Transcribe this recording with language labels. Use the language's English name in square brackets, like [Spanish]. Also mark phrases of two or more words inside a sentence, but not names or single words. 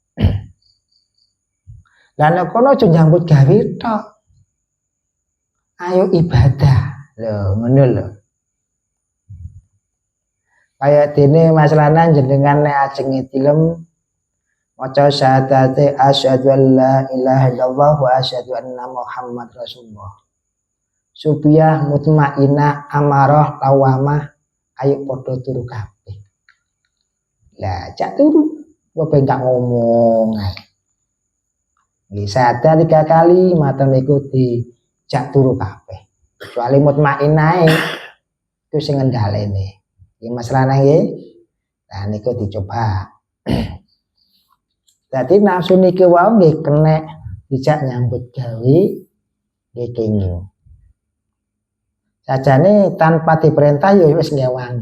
[Javanese] Lah nek kono aja nyambut gawe tok. Ayo ibadah. Lho, ngono lho. Kayak dene masalahna jenengan nek ajeng tilem maca syahadate [Arabic] أشهد أن لا إله إلا الله وأشهد أن محمدا رسول الله. [Javanese] Supaya mutmainnah amarah lawamah ayo padha turu kabeh. Lah cak turu kok ben gak ngomong ae. Nggih sadar 3 kali mata niku dijak turu kabeh. Kecuali mutmainnah itu sing ngendhaleni. Iki masalahna nggih. Nah niku dicoba. Dadi nafsu niki wae nggih kenek dijak nyambut gawe nggih kenging. Sajane tanpa diperintah ya wis ngewangi.